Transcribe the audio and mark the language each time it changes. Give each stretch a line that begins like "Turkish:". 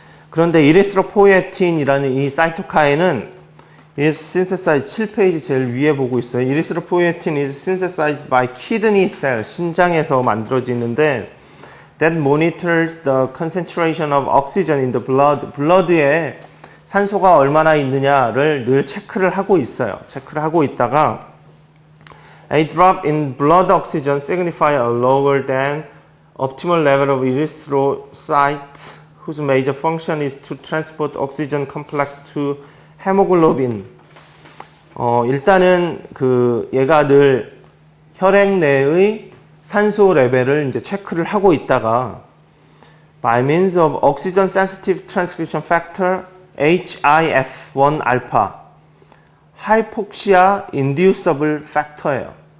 Korean: 그런데 이리스로포이에틴이라는 이 사이토카인은
English: is synthesized
Korean: 7페이지 제일 위에 보고 있어요.
English: Erythropoietin is synthesized by kidney cell
Korean: 신장에서 만들어지는데
English: that monitors the concentration of oxygen in the blood.
Korean: blood에 산소가 얼마나 있느냐를 늘 체크를 하고 있어요. 체크를 하고 있다가
English: a drop in blood oxygen signify a lower than optimal level of erythrocyte whose major function is to transport oxygen complex to 헤모글로빈.
Korean: 일단은 얘가 늘 혈액 내의 산소 레벨을 이제 체크를 하고 있다가
English: by means of oxygen sensitive transcription factor HIF1 alpha
Korean: 하이폭시아 인듀서블 팩터예요.